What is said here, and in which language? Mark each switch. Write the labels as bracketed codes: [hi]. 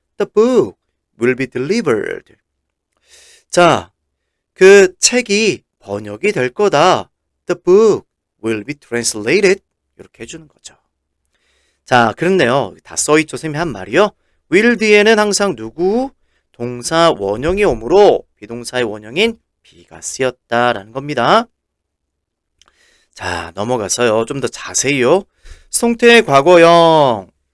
[en] The book will be delivered. [ko] 자, 그 책이 번역이 될 거다. [en] The book will be translated. [ko] 이렇게 해주는 거죠. 자, 그렇네요. 다 써있죠. 쌤이 한 말이요. will 뒤에는 항상 누구? 동사 원형이 오므로 비동사의 원형인 be가 쓰였다라는 겁니다. 자, 넘어가서요. 좀 더 자세히요. 수동태의 과거형.